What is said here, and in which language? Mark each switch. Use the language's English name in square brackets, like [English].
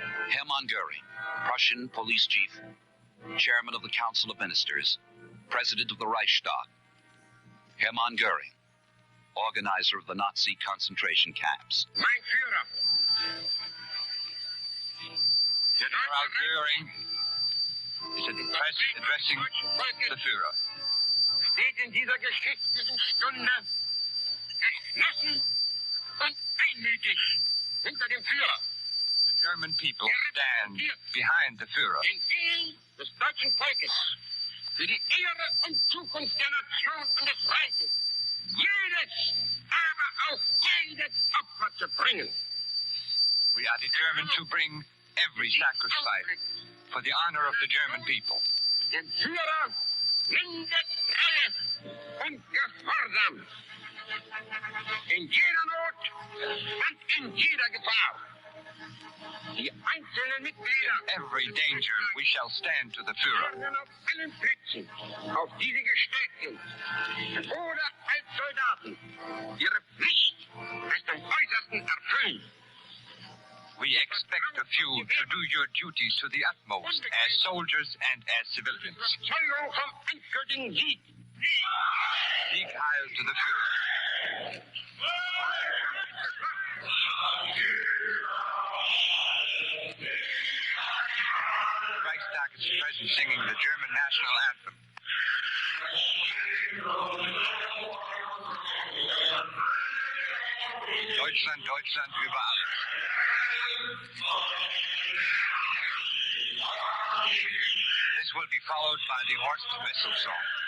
[English] Hermann Göring, Prussian police chief, chairman of the Council of Ministers, president of the Reichstag. Hermann Göring, organizer of the Nazi concentration camps. [German] Mein Führer. [English] General Göring is addressing the Führer. [German] Steht in dieser geschichtlichen Stunde entschlossen und einmütig hinter dem Führer. [English] The German people stand behind the Führer. [German] Den Willen des deutschen Volkes für die Ehre und Zukunft der Nation und des Reiches. Jedes, aber auch jedes Opfer zu bringen. [English] We are determined to bring every sacrifice for the honor of the German people. [German] Dem Führer blinde Treue und Gehorsam. In jeder Not und in jeder Gefahr. Die einzelnen Mitglieder [English] Every danger we shall stand to the Führer. [German] werden auf allen Plätzen, auf die sie gestellt sind, oder als Soldaten, ihre Pflicht bis zum Äußersten erfüllen. [English] We expect of you to do your duties to the utmost as soldiers and as civilians. [German] Überzeugung vom endgültigen Sieg. Sieg Heil [English] to the Führer. Reichstag is present singing the German national anthem. [German] Deutschland, Deutschland über alles. [English] This will be followed by the Horst Wessel song.